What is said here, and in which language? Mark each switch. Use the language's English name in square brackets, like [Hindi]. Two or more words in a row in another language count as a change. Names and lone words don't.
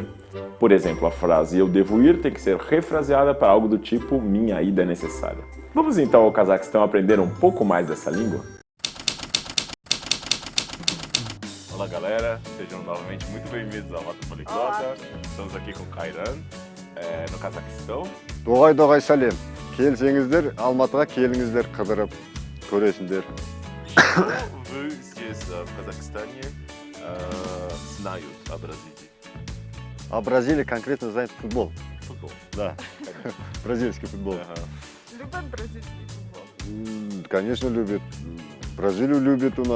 [Portuguese] Por exemplo, a frase "eu devo ir" tem que ser refraseada para algo do tipo "minha ida é necessária". Vamos então ao Cazaquistão aprender um pouco mais dessa língua? Olá galera, sejam novamente muito bem-vindos à Rota Poliglota. Estamos aqui com Kairan, no Cazaquistão. [Kazakh] Доғай сәлем. Келсеңіздер, Алматыға келіңіздер, қыдырып көресіңдер. [Russian] Вы здесь, в Казахстане, знают о Бразилии? А Бразилия конкретно знает футбол. Футбол. Да, бразильский футбол. Любят бразильский футбол? Конечно, любит. Бразилию любит у нас.